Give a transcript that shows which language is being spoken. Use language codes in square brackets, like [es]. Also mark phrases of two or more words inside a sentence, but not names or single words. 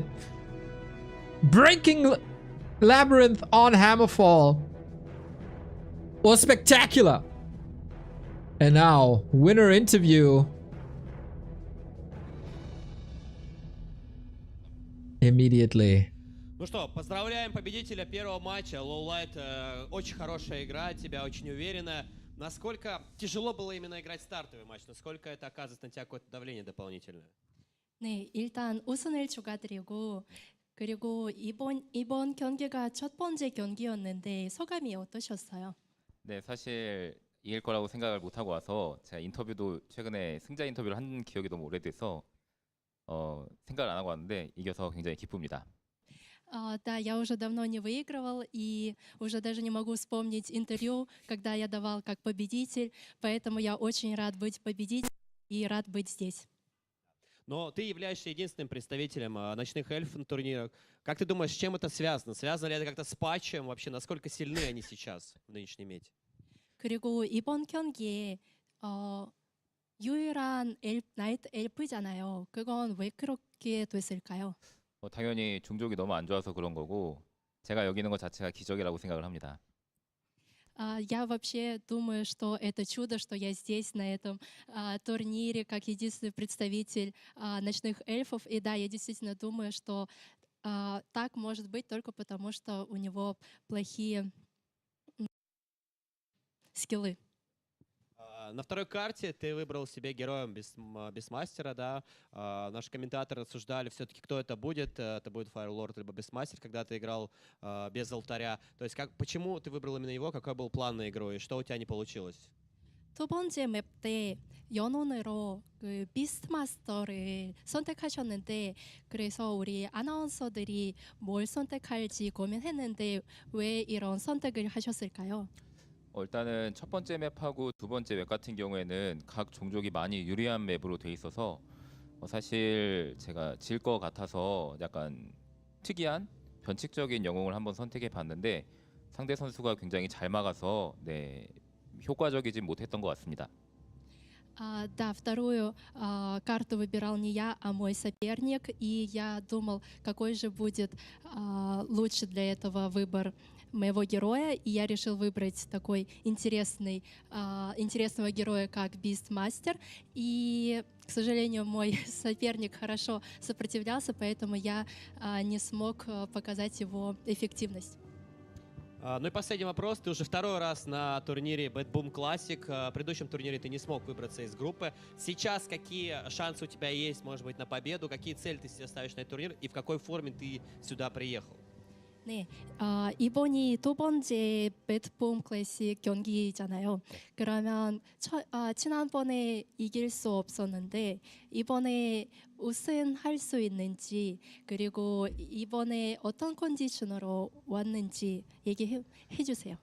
[en] Breaking Labyrinth on Hammerfall was spectacular. And now, winner interview. Immediately. [ru] Ну что, поздравляем победителя первого матча. LawLiet, очень хорошая игра, тебя очень уверенно. Насколько тяжело было именно играть стартовый матч? Насколько это оказывает на тебя какое-то давление дополнительное? [ko] 네, 일단 우승을 축하드리고 그리고 이번 경기가 첫 번째 경기였는데 소감이 어떠셨어요? 네, 사실 이길 거라고 생각을 못 하고 와서 제가 인터뷰도 최근에 승자 인터뷰를 한 기억이 너무 오래돼서 생각을 안 하고 왔는데 이겨서 굉장히 기쁩니다. [ru] Да, я уже давно не выигрывал и уже даже не могу вспомнить интервью, когда я давал как победитель, поэтому я очень рад быть победителем и рад быть здесь. Но ты являешься единственным представителем ночных эльф на турнирах. Как ты думаешь, с чем это связано? Связано ли это как-то с патчем? Вообще, насколько сильны они сейчас в нынешней мете? [ko] 그리고 이번 경기에 유일한 나이트 엘프잖아요. 그건 왜 그렇게 됐을까요? 당연히 종족이 너무 안 좋아서 그런 거고 제가 여기 있는 것 자체가 기적이라고 생각을 합니다. [ru] Я вообще думаю, что это чудо, что я здесь, на этом турнире, как единственный представитель ночных эльфов. И да, я действительно думаю, что так может быть только потому, что у него плохие скиллы. На второй карте ты выбрал себе героем Бестмастера, да. Наши комментаторы рассуждали все-таки, кто это будет. Это будет Файрлорд либо Бестмастер, когда ты играл без алтаря. То есть почему ты выбрал именно его, какой был план на игру и что у тебя не получилось? [ko] 두 번째 맵 때 연온으로 그 비스트마스터를 선택하셨는데 그래서 우리 아나운서들이 뭘 선택할지 고민했는데 왜 이런 선택을 하셨을까요? 일단은 첫 번째 맵하고 두 번째 맵 같은 경우에는 각 종족이 많이 유리한 맵으로 돼 있어서 사실 제가 질 것 같아서 약간 특이한 변칙적인 영웅을 한번 선택해 봤는데 상대 선수가 굉장히 잘 막아서 네, 효과적이지 못했던 것 같습니다. [ru] Да, вторую карту выбирал не я, а мой соперник, и я думал, какой же будет лучше для этого выбор моего героя, и я решил выбрать такой интересного героя, как Бистмастер, и, к сожалению, мой соперник хорошо сопротивлялся, поэтому я не смог показать его эффективность. Ну и последний вопрос. Ты уже второй раз на турнире BetBoom Classic. В предыдущем турнире ты не смог выбраться из группы. Сейчас какие шансы у тебя есть, может быть, на победу? Какие цели ты себе ставишь на этот турнир? И в какой форме ты сюда приехал? [ko] 네, 이번이 두 번째 배트붐 클래식 경기잖아요. 그러면 지난번에 이길 수 없었는데 이번에 우승할 수 있는지 그리고 이번에 어떤 컨디션으로 왔는지 얘기해 주세요.